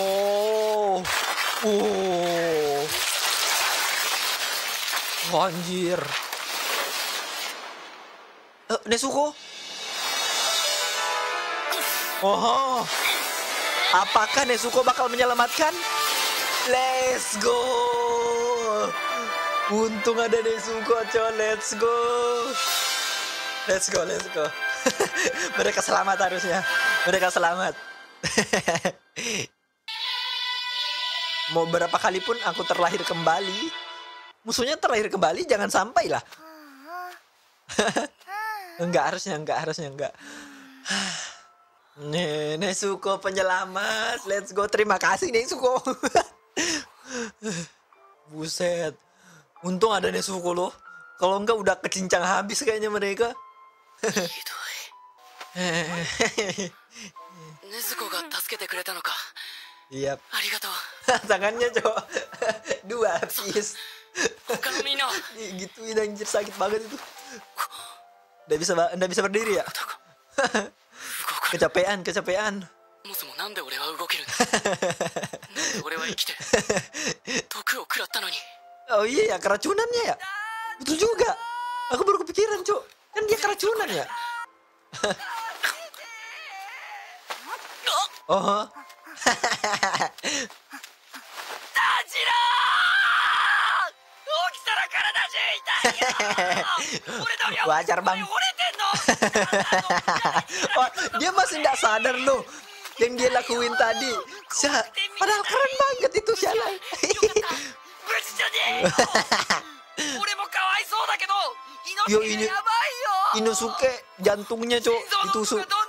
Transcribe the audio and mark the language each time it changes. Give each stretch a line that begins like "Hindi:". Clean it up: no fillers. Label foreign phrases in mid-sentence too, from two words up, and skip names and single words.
Indonesian: Anjir. Nezuko. Oh. Apakah Nezuko bakal menyelamatkan?
English: Let's go.
Indonesian: Untung ada Nezuko, coy.
English: Let's go. Let's go.
Indonesian: Mereka selamat harusnya. Mereka selamat. Mau berapa kali pun aku terlahir kembali, musuhnya terlahir kembali, jangan sampai lah. Enggak, harusnya enggak. Nezuko penyelamat,
English: let's go.
Indonesian: Terima kasih Nezuko. Buset, untung ada Nezuko loh. Kalau enggak udah kecincang habis kayaknya mereka.
Japanese: Nezuko が助けてくれたのか?
Indonesian: Iya.
Japanese: Arigatou.
Indonesian: Tangannya cowok 2 piece.
Japanese: ほかのみんな.
Indonesian: Gituin anjir, sakit banget itu. Nggak bisa berdiri ya? Kecapean.
Japanese: そもそもなんで俺は動けるんだ。なんで俺は生きて毒を食らったのに。
Indonesian: Oh iya ya, keracunannya ya. Betul juga. Aku baru kepikiran, Cok. Kan dia keracunan ya. Oh. Tanjiro!
Japanese: 起きたら体中痛いよ.
Indonesian: Wajar bang. Oh, dia masih nggak sadar loh yang dia lakuin tadi. Padahal keren banget itu, sialan. Yo, ini Inosuke jantungnya, Cok, ditusuk.